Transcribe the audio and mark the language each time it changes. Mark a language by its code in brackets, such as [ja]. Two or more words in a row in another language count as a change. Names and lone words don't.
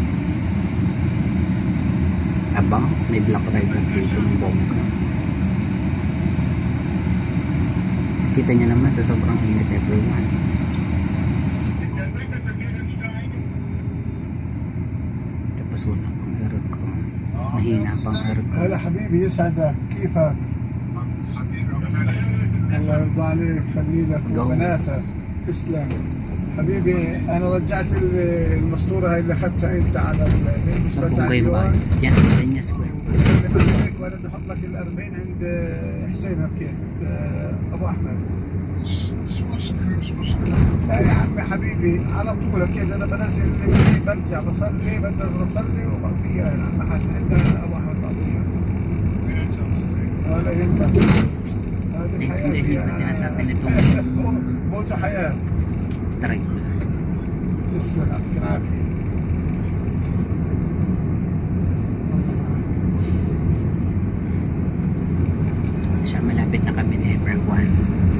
[tl] Abang, may [en] black rider [tl] dito ng bongga. Kita nyo naman sa sobrang init, everyone. Tapos wala pang aircon. Mahina pang aircon. [ar] هلا حبيبي يسعدك كيفك؟ الله يرضى عليك خلي لك وبناتك تسلم حبيبي. انا رجعت الماسوره هاي اللي اخذتها انت على بالنسبه للعيون. يعني [en] Denia Square. [ar] سلم عليك وانا بدي احط لك ال40 عند حسين ركيت ابو احمد. لا يا عمي حبيبي على طول اكيد انا بنزل برجع بصلي بدل بصلي وبقضيها على المحل عند ابو احمد بقضيها. ولا يهمك. [tl] Hindi ba sinasabi nitong [ar] موت حياة. [tl] Taray. [ar] تسلم يعطيك العافية. [tl] Siya malapit na kami na everyone.